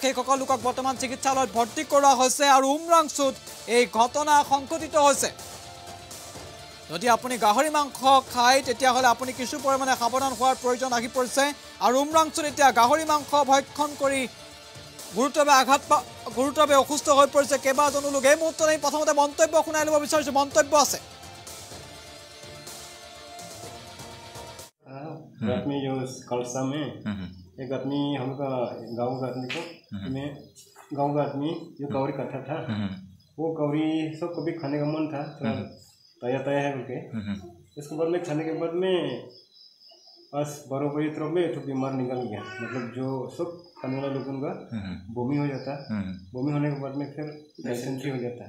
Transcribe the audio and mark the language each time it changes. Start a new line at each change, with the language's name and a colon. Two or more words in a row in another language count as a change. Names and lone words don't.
Assamese: সেই সকল লোকক বৰ্তমান চিকিৎসালয়ত ভৰ্তি কৰোৱা হৈছে আৰু উমৰাংচুত এই ঘটনা সংঘটিত হৈছে যদি আপুনি গাহৰি মাংস খায় তেতিয়াহ'লে আপুনি কিছু পৰিমাণে সাৱধান হোৱাৰ প্ৰয়োজন আহি পৰিছে আৰু উমৰাংচুত এতিয়া গাহৰি মাংস ভক্ষণ কৰি গুৰুতৰভাৱে অসুস্থ হৈ পৰিছে কেইবাজনো লোক এই মুহূৰ্তত প্ৰথমতে মন্তব্য শুনাই ল'ব বিচাৰিছো মন্তব্য আছে
Hindi: रात में जो कलसा में एक आदमी हमका गाँव का आदमी को में गाँव का आदमी जो कौरी करता था वो कौरी सब कभी खाने का मन था थोड़ा ताया ताया है उनके इसके बाद में खाने के बाद में बस 12 बजे तरफ में तो बीमार निकल गया मतलब जो सब खाने वाला लोगों का बमी हो जाता बमी होने के बाद में फिर डायसेंट्री हो जाता